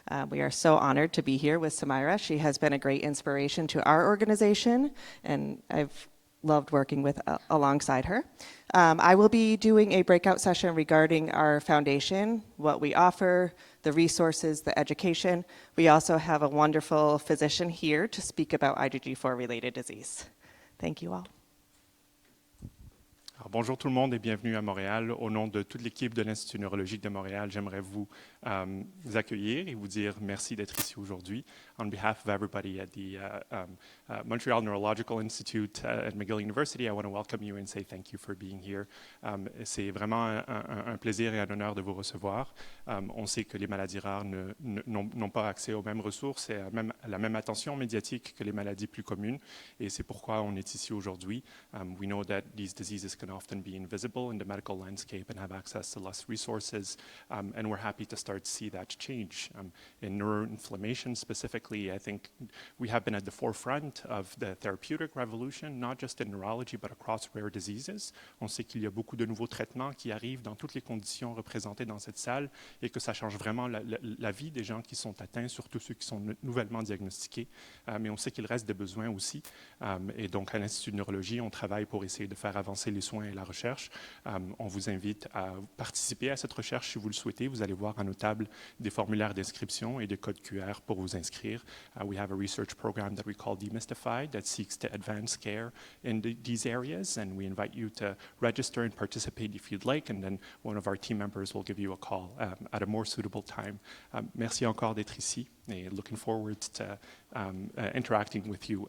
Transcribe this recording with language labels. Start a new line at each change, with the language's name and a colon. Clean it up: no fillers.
English: We are so honored to be here with Sumaira. She has been a great inspiration to our organization, and I've loved working with alongside her. I will be doing a breakout session regarding our foundation, what we offer, the resources, the education. We also have a wonderful physician here to speak about IgG4 related disease. Thank you all.
French: Alors, bonjour tout le monde et bienvenue à Montréal. Au nom de toute l'équipe de l'Institut neurologique de Montréal, j'aimerais vous accueillir et vous dire merci d'être ici aujourd'hui.
English: On behalf of everybody at the Montreal Neurological Institute at McGill University, I want to welcome you and say thank you for being here.
French: C'est vraiment un plaisir et un honneur de vous recevoir. On sait que les maladies rares n'ont pas accès aux mêmes ressources et à la même attention médiatique que les maladies plus communes, et c'est pourquoi on est ici aujourd'hui.
English: We know that these diseases can can often be invisible in the medical landscape and have access to less resources. And we're happy to start to see that change. In neuroinflammation specifically, I think we have been at the forefront of the therapeutic revolution, not just in neurology, but across rare diseases.
French: On sait qu'il y a beaucoup de nouveaux traitements qui arrivent dans toutes les conditions représentées dans cette salle et que ça change vraiment la vie des gens qui sont atteints, surtout ceux qui sont nouvellement diagnostiqués. Mais on sait qu'il reste des besoins aussi. Et donc, à l'Institut de neurologie, on travaille pour essayer de faire avancer les soins et la recherche. On vous invite à participer à cette recherche si vous le souhaitez. Vous allez voir à nos tables des formulaires d'inscription et des codes QR pour vous inscrire.
English: We have a research program that we call Demystified that seeks to advance care in these areas, and we invite you to register and participate if you'd like, and then one of our team members will give you a call at a more suitable time.
French: Merci encore d'être ici,
English: and looking forward to interacting with you.